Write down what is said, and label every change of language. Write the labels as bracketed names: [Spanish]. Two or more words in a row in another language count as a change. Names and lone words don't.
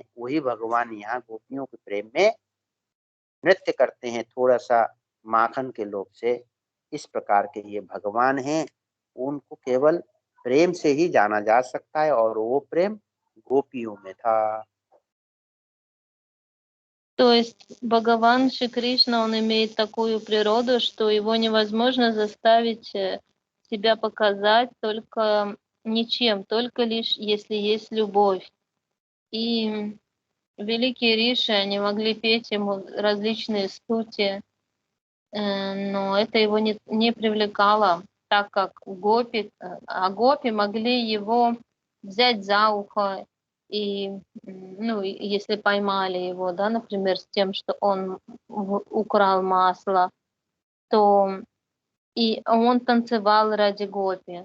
[Hindi] वही भगवान यहाँ गोपियों के प्रेम में नृत्य करते हैं, थोड़ा सा माखन के लोभ से। इस प्रकार के ये भगवान हैं, उनको केवल प्रेम से ही जाना जा सकता है, और वो प्रेम गोपियों में था। [Russian] То есть Бхагаван Шри Кришна, он имеет такую природу, что его невозможно заставить себя показать только ничем, только лишь если есть любовь. И великие риши, они могли петь ему различные стути, но это его не привлекало, так как гопи могли его взять за ухо, и, ну, если поймали его, да, например, с тем, что он украл масло, то и он танцевал ради гопи.